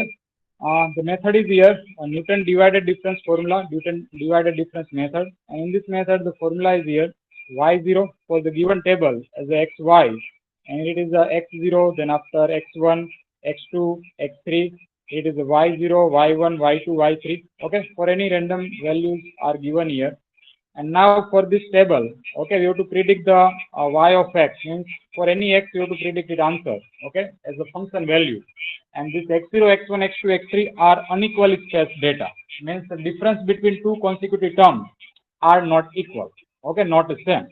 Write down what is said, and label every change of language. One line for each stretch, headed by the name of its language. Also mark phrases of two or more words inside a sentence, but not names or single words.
English: The method is here, Newton divided difference formula, Newton divided difference method. And in this method, the formula is here, y0 for the given table as a xy, and it is a x0, then after x1, x2, x3, it is a y0, y1, y2, y3. Okay, for any random values are given here. And now for this table, okay, we have to predict the y of x, means for any x, you have to predict its answer, okay, as a function value. And this x0, x1, x2, x3 are unequally spaced data, means the difference between two consecutive terms are not equal, okay, not the same.